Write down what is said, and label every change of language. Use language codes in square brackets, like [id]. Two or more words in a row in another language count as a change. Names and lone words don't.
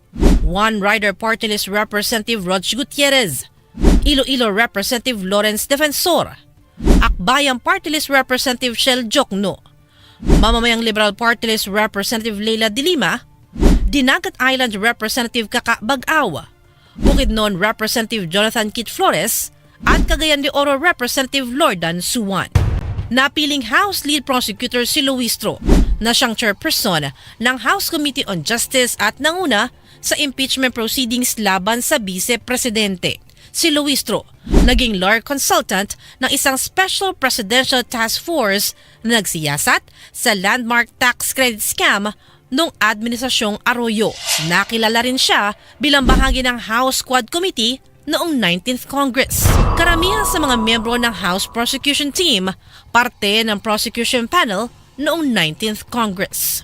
[tl] One Rider Party List Representative Rog Gutierrez, Iloilo Representative Lawrence Defensor, Akbayang Party List Representative Shell Jokno, Mamamayang Liberal Party List Representative Leila de Lima, Dinagat Island Representative Kaka Bag-aw, Bukidnon Representative Jonathan Kit Flores, at Cagayan de Oro Representative Lordan Suwan. Napiling House Lead Prosecutor si Luistro na siyang chairperson ng House Committee on Justice at nanguna sa impeachment proceedings laban sa Vice-Presidente. Si Luistro, naging [en] lawyer consultant [tl] ng isang Special Presidential Task Force na nagsiyasat sa landmark [en] tax credit scam [tl] noong Administrasyong Arroyo. Nakilala rin siya bilang bahagi ng House Quad Committee noong 19th Congress. Karamihan sa mga miyembro ng House Prosecution Team, parte ng Prosecution Panel noong 19th Congress.